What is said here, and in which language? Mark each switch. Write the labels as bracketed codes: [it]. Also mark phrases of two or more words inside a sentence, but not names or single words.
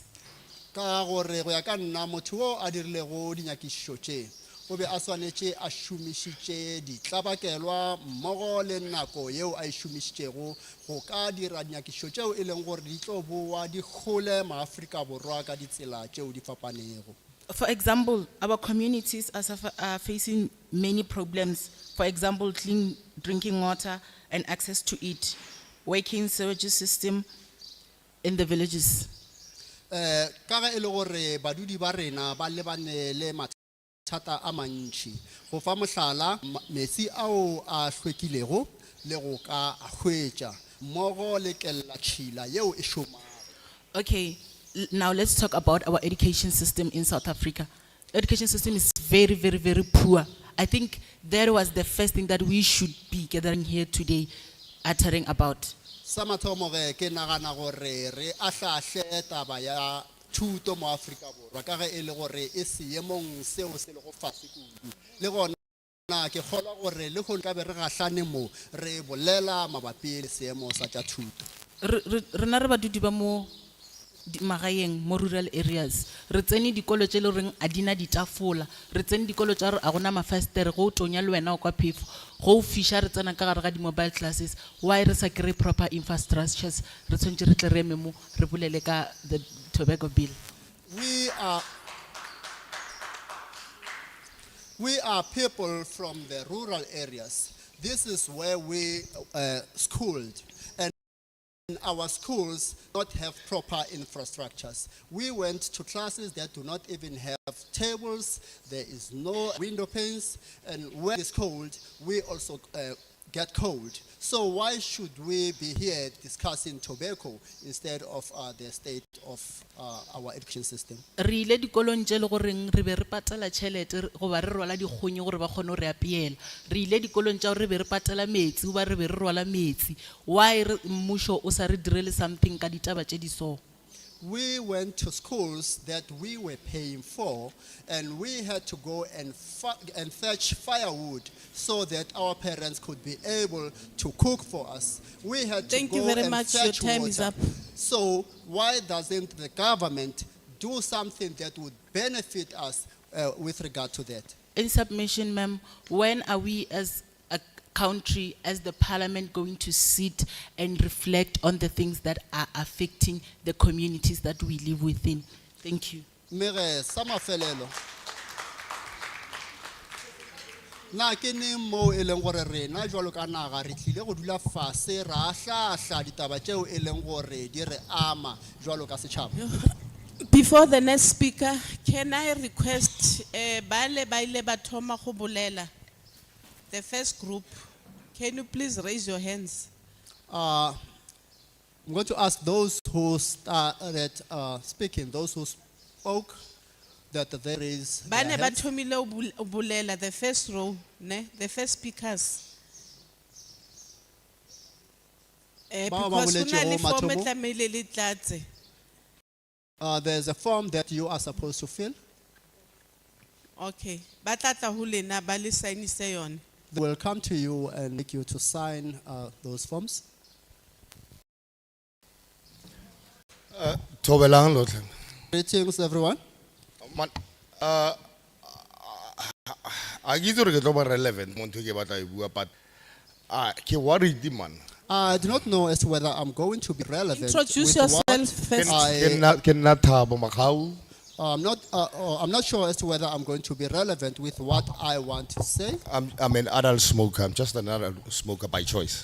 [nso] Ka gore go ya ka nna motho o a dirilego dinyakišišo tše o be a swanetše a šomišitše ditlabakelwa mmogo le nako yeo a e šomišitšego go ka dira dinyakišišo tšeo e leng gore di tlo boa di kgole maAfrika Borwa ka ditsela tšeo di fapanego. [en] For example, our communities are facing many problems. For example, clean drinking water and access to it, working sewage system in the villages. [nso] Ka ge e le gore badudi ba rena ba lebane le mathata a mantši go fa mohlala metsi ao a hlwekilego le go ka a hwetša mmogo le kelela yeo e šomago. [en] Okay, now let's talk about our education system in South Africa. Education system is very, very, very poor. I think that was the first thing that we should be gathering here today, uttering about. [nso] Sa mathomo ge ke nagana gore re ahlahle taba ya thuto mo Afrika Borwa ka ge e le gore e seemong seo se le go fase kudu le gona ke kgolwa gore le go ka be re gahlane mo re bolela mabapi le seemo sa tša thuto. Rena re badudi ba mo magaeng mo [en] rural areas [nso] re tsene dikolo tše le reng a dina ditafola re tsene dikolo tša re a gona mafestere go tonya le wena o kwa phefo go fiša re tsena ka gare ga di- [en] mobile classes [nso] why re sa kry [en] proper infrastructures [nso] re tshwanetse re tle re eme mo re bolele ka [en] the tobacco bill. We are people from the rural areas. This is where we schooled. Our schools not have proper infrastructures. We went to classes that do not even have tables, there is no window panes, and when it's cold, we also get cold. So why should we be here discussing tobacco instead of the state of our education system? [nso] Re ile dikolong tše le goreng re be re patala tšhelete go ba re rwala dikgonyo gore ba kgone re apeela re ile dikolong tša re be re patala metsi go ba re be re rwala metsi why mmušo o sa re direle something ka ditaba tše di so? [en] We went to schools that we were paying for, and we had to go and fetch firewood so that our parents could be able to cook for us. We had Thank to you go very and much. fetch Your time water. is up. So why doesn't the government do something that would benefit us with regard to that? In submission, ma'am, when are we as a country, as the parliament, going to sit and reflect on the things that are affecting the communities that we live within? Thank you. [nso] Mere sa mafelelo Na ke neng mo e leng gore rena jwalo ka naga re tlile go dula fase ra hlahla ditaba tšeo e leng gore di re ama jwalo ka setšhaba. [en] Before the next speaker, can I request [nso] bale ba ile ba thoma go bolela? [en] The first group, can you please raise your hands? I'm going to ask those who started speaking, those who spoke, that there is their [st] Bane ba [en] hands. [st] thomile ho bolela, [en] the first row, ne? The first speakers. [nso] Bao ba [st] Because ho na le [nso] boletšego [st] form e [nso] mathomo. [st] tlamehile le tlatse. [en] There's a form that you are supposed to fill. [st] Okay, ba tla tla ho lena ba le signise yone. [en] They will come to you and make you to sign those forms. [nso] Thobelang lotlhe. [en] Greetings, everyone. Man, [tn] a ke itse gore ke tlo ba relevant mo ntho e ke batla e bua, but ke worried man. [en] I do not know as to whether I'm going to be relevant. Introduce with what yourself first. [nso] Ke nna Thabo Makgau. [en] I'm not sure as to whether I'm going to be relevant with what I want to say. I'm an adult smoker. I'm just an adult smoker by choice.